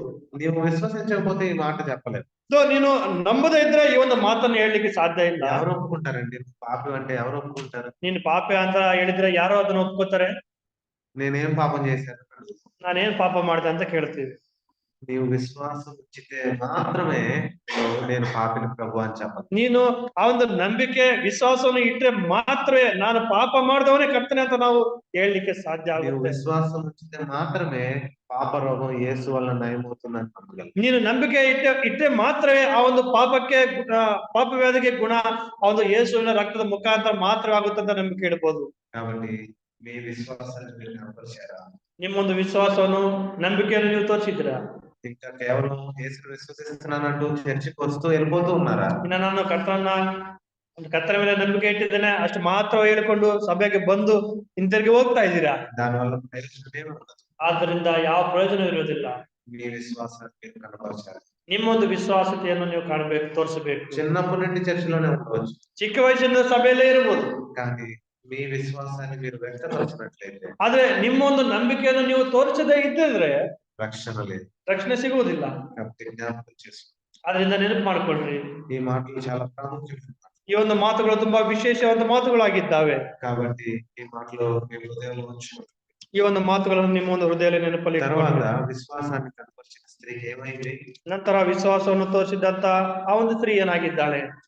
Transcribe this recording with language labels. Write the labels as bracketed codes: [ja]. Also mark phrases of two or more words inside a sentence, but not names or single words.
[te] నీవు విశ్వసించకపోతే ఈ మాట చెప్పలేదు. [kn] ಸೊ ನೀನು ನಂಬದೇ ಇದ್ರೆ ಈ ಒಂದು ಮಾತನ್ನು ಹೇಳಲಿಕ್ಕೆ ಸಾಧ್ಯ ಇಲ್ಲ. [te] ఎవరు ఒప్పుకుంటారండి? పాపం అంటే ఎవరు ఒప్పుకుంటారు? [kn] ನೀನು ಪಾಪೆ ಅಂತ ಹೇಳಿದ್ರೆ ಯಾರೋ ಅದನ್ನ ಒಪ್ಕೋತಾರೆ. [te] నేనేం పాపం చేశాను? [kn] ನಾನೇನ್ ಪಾಪ ಮಾಡಿದೆ ಅಂತ ಕೇಳ್ತೀವಿ. [te] నీవు విశ్వాసం ఉంచితే మాత్రమే నేను పాపిని ప్రభు అని చెప్పాలి. [kn] ನೀನು ಆ ಒಂದು ನಂಬಿಕೆ ವಿಶ್ವಾಸವನ್ನು ಇಟ್ಟರೆ ಮಾತ್ರವೇ ನಾನು ಪಾಪ ಮಾಡಿದವನೇ ಕರ್ತನೆ ಅಂತ ನಾವು ಹೇಳಲಿಕ್ಕೆ ಸಾಧ್ಯ [te] నీవు [kn] ಆಗುತ್ತೆ. [te] విశ్వాసం ఉంచితే మాత్రమే పాప రోగం యేసు వల్ల నయమవుతుందని నమ్మగలం. [kn] ನೀನು ನಂಬಿಕೆ ಇಟ್ಟರೆ ಮಾತ್ರವೇ ಆ ಒಂದು ಪಾಪ ವ್ಯಾಧಿಗೆ ಗುಣ ಆ ಒಂದು ಯೇಸುವಿನ ರಕ್ತದ ಮುಖಾಂತರ ಮಾತ್ರವಾಗುತ್ತೆ ಅಂತ ನಂಬಿಕೆ ಇಡಬಹುದು. [te] కాబట్టి మీ విశ్వాసాన్ని మీరు కనపరిచారా? [kn] ನಿಮ್ಮೊಂದು ವಿಶ್ವಾಸವನ್ನು ನಂಬಿಕೆಯನ್ನು ನೀವು ತೋರಿಸಿದ್ದೀರಾ? [te] ఇంకా కేవలం యేసుని విశ్వసిస్తున్నానంటూ చర్చికి వస్తూ వెళ్ళిపోతూ ఉన్నారా? [kn] ಇನ್ನ ನಾನು ಕರ್ತನ ಮೇಲೆ ನಂಬಿಕೆ ಇಟ್ಟಿದ್ದೇನೆ ಅಷ್ಟು ಮಾತ್ರ ಹೇಳಿಕೊಂಡು ಸಭೆಗೆ ಬಂದು ಹಿಂತಿರುಗಿ ಹೋಗ್ತಾ ಇದ್ದೀರಾ? [te] దానివల్ల ప్రయోజనమే ఉండదు. [kn] ಆದ್ದರಿಂದ ಯಾವ ಪ್ರಯೋಜನ ಇರುವುದಿಲ್ಲ. [te] మీ విశ్వాసాన్ని మీరు కనపరచాలి. [kn] ನಿಮ್ಮೊಂದು ವಿಶ್ವಾಸತೆಯನ್ನು ನೀವು ಕಾಣಬೇಕು, ತೋರಿಸಬೇಕು. [te] చిన్నప్పటి నుండి చర్చిలోనే ఉండవచ్చు, [kn] ಚಿಕ್ಕ ವಯಸ್ಸಿನ ಸಭೆಯಲ್ಲೇ ಇರಬಹುದು. [te] కానీ మీ విశ్వాసాన్ని మీరు వ్యక్తపరచినట్లయితే [kn] ಆದ್ರೆ ನಿಮ್ಮೊಂದು ನಂಬಿಕೆಯನ್ನು ನೀವು ತೋರಿಸದೇ ಇದ್ದಿದ್ರೆ [te] రక్షణ లేదు. [kn] ರಕ್ಷಣೆ ಸಿಗುವುದಿಲ್ಲ. [te] కాబట్టి జ్ఞాపకం చేసుకోండి. [kn] ಅದರಿಂದ ನೆನಪು ಮಾಡ್ಕೊಳ್ರಿ. [te] ఈ మాటలు చాలా ప్రాముఖ్యమైన [kn] ಈ ಒಂದು ಮಾತುಗಳು ತುಂಬಾ ವಿಶೇಷವಾದ ಮಾತುಗಳಾಗಿದ್ದಾವೆ. [te] కాబట్టి ఈ మాటలు మీ హృదయంలో ఉంచుకోండి. [kn] ಈ ಒಂದು ಮಾತುಗಳನ್ನು ನಿಮ್ಮ ಒಂದು ಹೃದಯದಲ್ಲಿ ನೆನಪಲ್ಲಿ [te] తర్వాత విశ్వాసాన్ని కనపరిచిన స్త్రీకి ఏమైంది? [kn] ನಂತರ ವಿಶ್ವಾಸವನ್ನು ತೋರಿಸಿದಂತ ಆ ಒಂದು ಸ್ತ್ರೀ ಏನಾಗಿದ್ದಾಳೆ?